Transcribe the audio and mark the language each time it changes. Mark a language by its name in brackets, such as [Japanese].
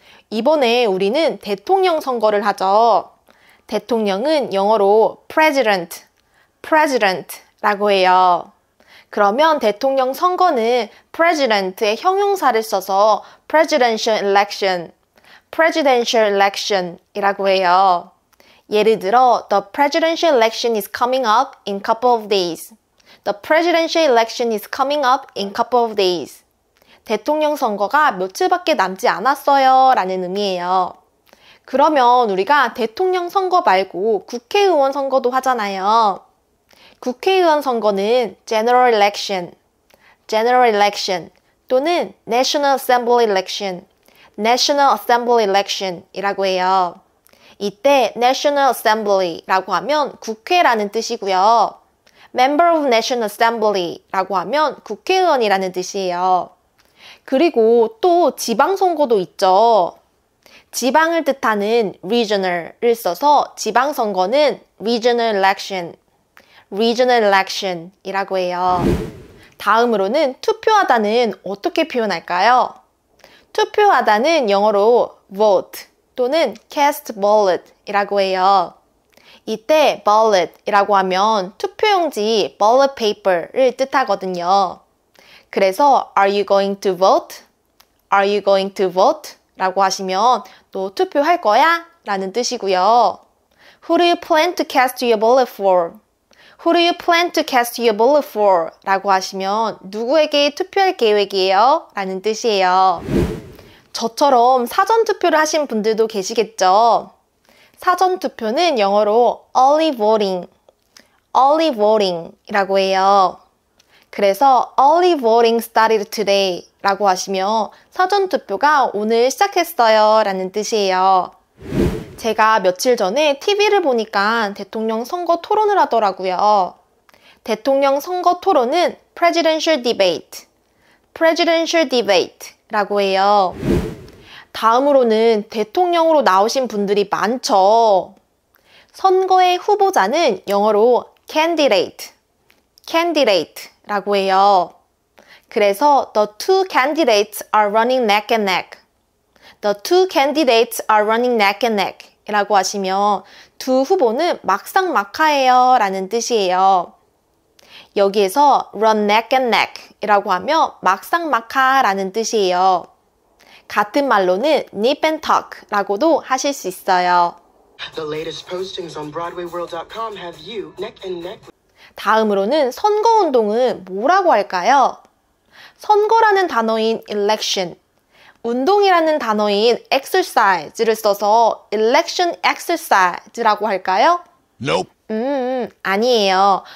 [Korean] 이번에 우리는 대통령 선거를 하죠. 대통령은 영어로 president, president라고 해요. 그러면 대통령 선거는 president의 형용사를 써서 presidential election, presidential election이라고 해요. 예를 들어, [English] the presidential election is coming up in couple of days. The presidential election is coming up in couple of days. [Korean] 대통령 선거가 며칠밖에 남지 않았어요 라는 의미예요. 그러면 우리가 대통령 선거 말고 국회의원 선거도 하잖아요. 국회의원 선거는 general election, general election 또는 national assembly election, national assembly election 이라고 해요. 이때 national assembly라고 하면 국회라는 뜻이고요. member of national assembly라고 하면 국회의원이라는 뜻이에요. 그리고 또 지방선거도 있죠. 지방을 뜻하는 regional을 써서 지방선거는 regional election, regional election 이라고 해요. 다음으로는 투표하다는 어떻게 표현할까요? 투표하다는 영어로 vote 또는 cast ballot 이라고 해요. 이때 ballot이라고 하면 투표용지 ballot paper를 뜻하거든요. [English] 그래서 are you going to vote? Are you going to vote? [Korean] 라고 하시면 너 투표할 거야? 라는 뜻이고요. [English] Who do you plan to cast your ballot for? Who do you plan to cast your ballot for? [Korean] 라고 하시면 누구에게 투표할 계획이에요? 라는 뜻이에요. 저처럼 사전투표를 하신 분들도 계시겠죠? 사전투표는 영어로 early voting, early voting 이라고 해요. 그래서 [English] early voting started today [Korean] 라고 하시면 사전투표가 오늘 시작했어요 라는 뜻이에요. 제가 며칠 전에 TV를 보니까 대통령 선거 토론을 하더라고요. 대통령 선거 토론은 presidential debate, presidential debate 라고 해요. 다음으로는 대통령으로 나오신 분들이 많죠. 선거의 후보자는 영어로 candidate, candidate라고 해요. [English] 그래서 the two candidates are running neck and neck. The two candidates are running neck and neck [Korean] 이라고 하시면 두 후보는 막상막하예요 라는 뜻이에요. 여기에서 run neck and neck 이라고 하면 막상막하 라는 뜻이에요. 같은 말로는 nip and tuck 라고도 하실 수 있어요. [English] The latest postings on BroadwayWorld.com have you neck and neck. [Korean] 다음으로는 선거운동은 뭐라고 할까요? 선거라는 단어인 election, 운동이라는 단어인 exercise를 써서 election exercise라고 할까요? [English] Nope. [Korean] 아니에요.